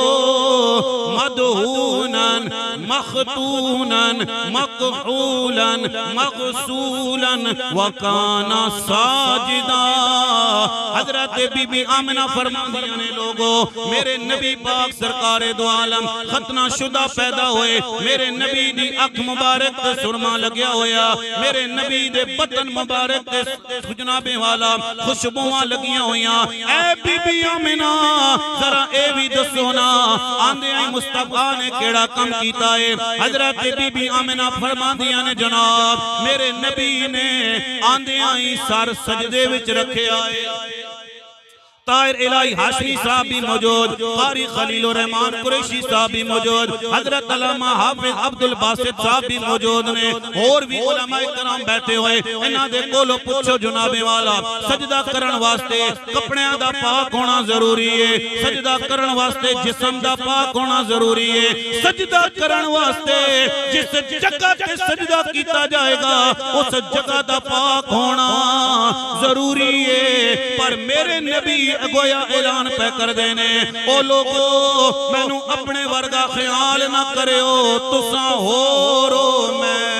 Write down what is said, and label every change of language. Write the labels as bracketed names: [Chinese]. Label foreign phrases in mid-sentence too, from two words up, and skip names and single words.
[Arabic] مدہوناً مختوناً مقحولاً مغسولاً وکانا ساجدہ [Punjabi] حضرت بی بی آمنہ فرماندیاں نے لوگو میرے نبی پاک سرکار دو عالم ختنہ شدہ پیدا ہوئے میرے نبی دی اکھ مبارک تے سرما لگیا ہویا میرے نبی دے بطن مبارک تے جنابے والا خوشبوہاں لگیاں ہویاں اے بی بی آمنہ ذرا اے بھی دسونا آندے آئی مصطفیٰ نے کیڑا کم کیتا ہے حضرت بی بی آمنہ فرماندیاں نے جناب میرے نبی نے آندے آئی سر سجدے وچ رکھے آئے طاہر الہی ہاشمی صاحب بھی موجود قاری خلیل الرحمن قریشی صاحب بھی موجود حضرت علامہ حافظ عبدالباسط صاحب بھی موجود نے اور بھی علماء کرام بیٹھے ہوئے انہاں دے کولو پوچھو جنابے والا سجدہ کرن واسطے کپڑیاں دا پاک ہونا ضروری ہے سجدہ کرن واسطے جسم دا پاک ہونا ضروری ہے سجدہ کرن واسطے جس جگہ تے سجدہ کیتا جائے گا اس جگہ دا پاک ہونا ضروری ہے پر میرے نبی گویا اعلان پہ کر دینے او لوگو میں نو اپنے ورگا خیال نہ کرے ہو تساں ہو رو میں